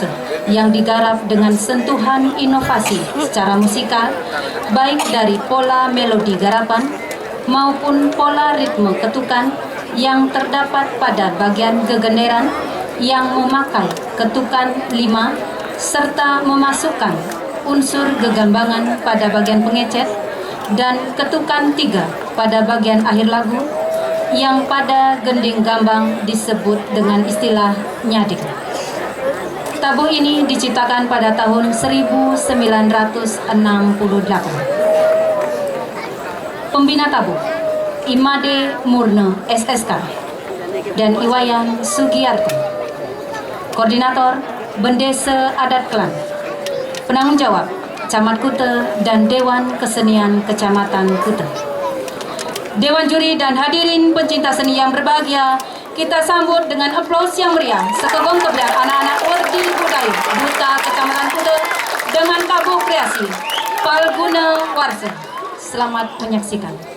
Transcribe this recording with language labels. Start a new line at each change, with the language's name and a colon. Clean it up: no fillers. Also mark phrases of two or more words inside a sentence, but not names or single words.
Indonesian: yang digarap dengan sentuhan inovasi secara musikal, baik dari pola melodi garapan maupun pola ritme ketukan yang terdapat pada bagian gegenderan yang memakai ketukan 5 serta memasukkan unsur gegambangan pada bagian pengecet dan ketukan 3 pada bagian akhir lagu yang pada gending gambang disebut dengan istilah nyadik. Tabuh ini diciptakan pada tahun 1968. Pembina tabuh Imade Murne SSK dan Iwayan Sugiyarto. Koordinator Bendesa Adat Klan. Penanggung jawab Camat Kuta dan Dewan Kesenian Kecamatan Kuta. Dewan juri dan hadirin pencinta seni yang berbahagia, kita sambut dengan aplaus yang meriah sekegom kebelah anak-anak Werdi Budaya Duta Kecamatan Kuta dengan tabuh kreasi Palguna Warsa. Selamat menyaksikan.